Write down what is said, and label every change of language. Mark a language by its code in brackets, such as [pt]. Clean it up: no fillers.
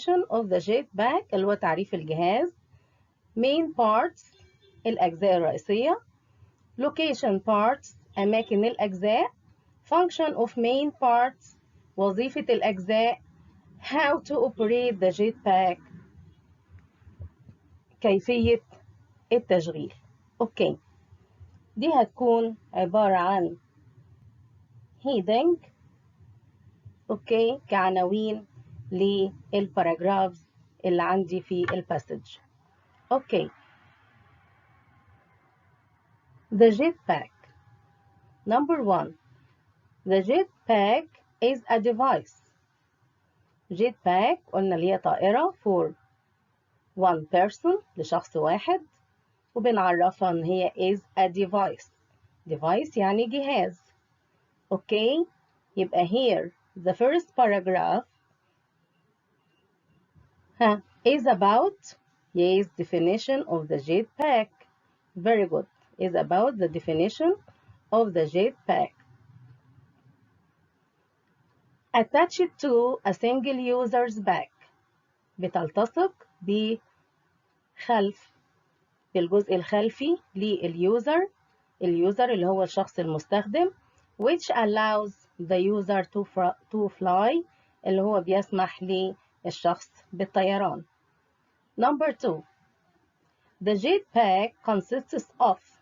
[ar] اللي هو تعريف الجهاز. [en] main parts [ar] الأجزاء الرئيسية. [en] location parts [ar] أماكن الأجزاء. [en] function of main parts [ar] وظيفة الأجزاء. [en] how to operate the jetpack [ar] كيفية التشغيل. اوكي. دي هتكون عبارة عن heading اوكي كعناوين للباراجرافز اللي عندي في الباسج. اوكي. [en] The jetpack. Number 1. The jetpack is a device. [ar] jetpack قلنا اللي هي طائرة [en] for one person [ar] لشخص واحد، وبنعرفها ان هي [en] is a device [ar] يعني جهاز. اوكي. [en] يبقى here the first paragraph is about definition of the jetpack. Very good. Is about the definition of the jetpack. Attached to a single user's back. [ar] بتلتصق بالجزء الخلفي لليوزر. اليوزر اللي هو الشخص المستخدم. [en] which allows the user to fly [ar] اللي هو بيسمح للشخص بالطيران. [en] Number 2. The jetpack consists of.